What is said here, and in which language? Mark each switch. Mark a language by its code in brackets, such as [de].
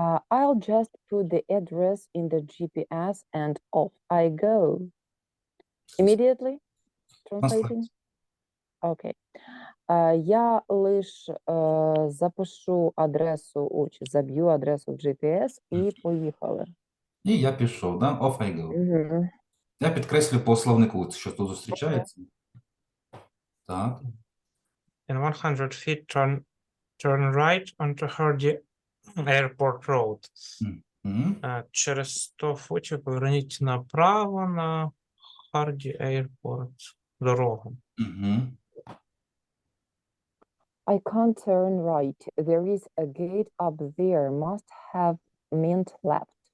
[en] I'll just put the address in the GPS and off I go. Immediately translating? Okay. [uk] Я лиш запишу адресу, чи заб'ю адресу в GPS і поїхали. І я пішов, да? [en] Off I go. [uk] Я підкреслю по словнику, що тут зустрічається. Так. [en] In 100 feet, turn right onto Hardy Airport Road. [uk] Через 100 футів поверніть направо на Hardy Airport дорогу. [en] I can't turn right. There is a gate up there. Must have meant left.